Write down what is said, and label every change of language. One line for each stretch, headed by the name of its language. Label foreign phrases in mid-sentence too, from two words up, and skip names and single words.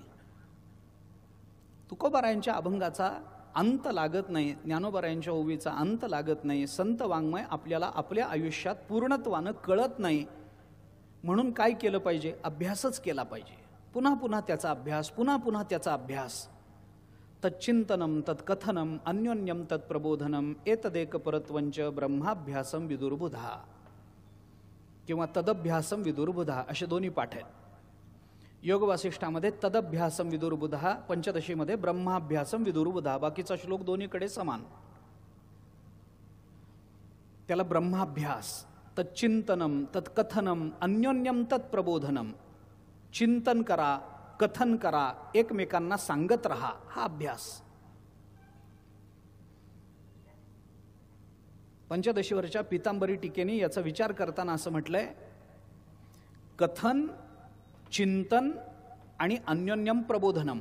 Marathi: तुकोबारायांच्या अभंगाचा अंत लागत नाही, ज्ञानोबारायांच्या ओवीचा अंत लागत नाही. संत वाङ्मय आपल्याला आपल्या आयुष्यात पूर्णत्वानं कळत नाही. म्हणून काय केलं पाहिजे? अभ्यासच केला पाहिजे. पुन्हा पुन्हा त्याचा अभ्यास, पुन्हा पुन्हा त्याचा अभ्यास.
Sanskrit: तच्चिंतनम तत्कथनम अन्योन्यम तत्प्रबोधनम एतदेक परत्वंच ब्रह्माभ्यासम विदुर्बुधा किंवा तदभ्यासम विदुर्बुधा
Marathi: असे दोन्ही पाठ आहेत. योग वासिष्ठामध्ये
Sanskrit: तदभ्यासम विदुर्बुधा,
Marathi: पंचदशीमध्ये
Sanskrit: ब्रह्माभ्यासम विदुर्बुधा.
Marathi: बाकीचा श्लोक दोन्हीकडे समान.
Sanskrit: त्याला ब्रह्माभ्यास, तच्चिंतनम तत्कथनम अन्योन्यम तत्प्रबोधनम.
Marathi: चिंतन करा, कथन करा, एकमेकांना सांगत रहा, हा अभ्यास. पंचदशीवरच्या पीतांबरी टीकेने याचा विचार करताना असं म्हटलंय, कथन, चिंतन आणि
Sanskrit: अन्योन्यम प्रबोधनम.